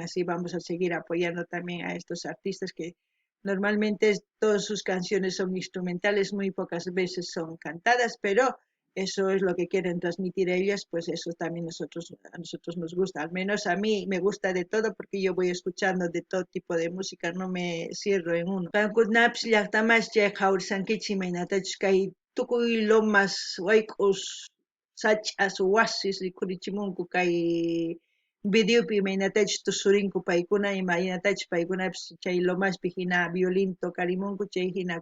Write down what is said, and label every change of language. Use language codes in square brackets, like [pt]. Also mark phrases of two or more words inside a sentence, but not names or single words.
[es] Así vamos a seguir apoyando también a estos artistas que normalmente todas sus canciones son instrumentales, muy pocas veces son cantadas, pero eso es lo que quieren transmitir ellas, pues eso también a nosotros nos gusta, al menos a mí me gusta de todo porque yo voy escuchando de todo tipo de música, no me cierro en uno. [qu] Kankunapish llaqtamas chay qhawrisankichis imaynatachus kay tukuy lomas wayk'us sach'as wasis rikhurichimunku kay videopi imaynatachus tusurinku paykuna imaynatachus paykunapish chay lomaspi hina violín tokarimunku chay hina